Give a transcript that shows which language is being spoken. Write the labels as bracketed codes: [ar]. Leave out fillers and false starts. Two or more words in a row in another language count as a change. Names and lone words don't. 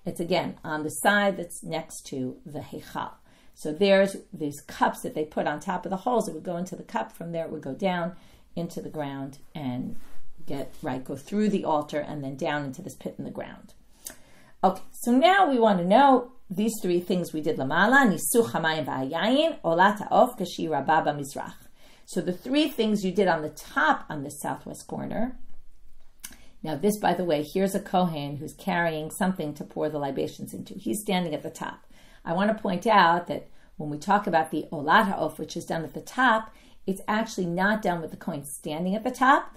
[en] It's again on the side that's next to the heichal. So there's these cups that they put on top of the holes. It would go into the cup. From there, it would go down into the ground and go through the altar and then down into this pit in the ground. Okay, so now we want to know these three things we did. Lamala, [he] ניסוך המים והיין, עולת העוף כשהיא רבה במזרח. [en] So the three things you did on the top on this southwest corner. Now this, by the way, here's a kohen who's carrying something to pour the libations into. He's standing at the top. I want to point out that when we talk about the [he] עולת העוף, [en] which is done at the top, it's actually not done with the kohen standing at the top.